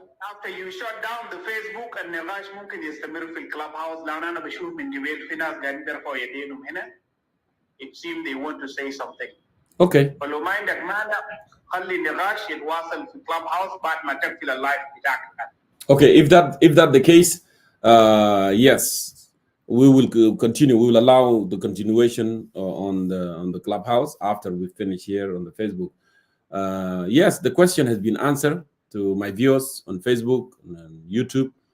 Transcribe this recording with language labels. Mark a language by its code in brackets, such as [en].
[en] After you shut down the Facebook and [ar] النقاش ممكن يستمر في الكلاب هاوس لأن أنا بشوف من جبال في ناس قاعدين يرفعوا يدينهم هنا. [en] It seems they want to say something. Okay. [ar] فلو ما عندك مانع خلي النقاش يتواصل في الكلاب هاوس بعد ما تقفل اللايف بتاعك. [en] Okay, if that the case, yes, we will continue. We will allow the continuation on the clubhouse after we finish here on the Facebook. Yes, the question has been answered to my viewers on Facebook and YouTube.